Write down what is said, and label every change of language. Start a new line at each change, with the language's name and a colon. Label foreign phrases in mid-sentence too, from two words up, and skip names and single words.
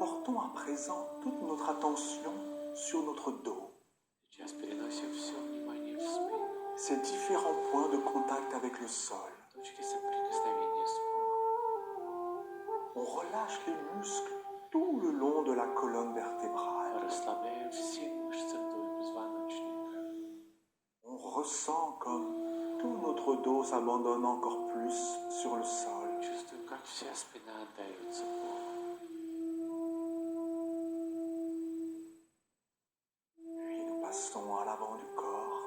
French: portons à présent toute notre attention sur notre dos,
Russian: Сейчас переносим все внимание в спину.
French: ces différents points de contact avec le sol.
Russian: Точки соприкосновения с полом.
French: On relâche les muscles tout le long de la colonne vertébrale.
Russian: Расслабляем все мышцы вдоль позвоночника.
French: On ressent comme tout notre dos s'abandonne encore plus sur le sol.
Russian: Чувствуем, как вся спина отдается полу.
French: Puis nous passons à l'avant du corps.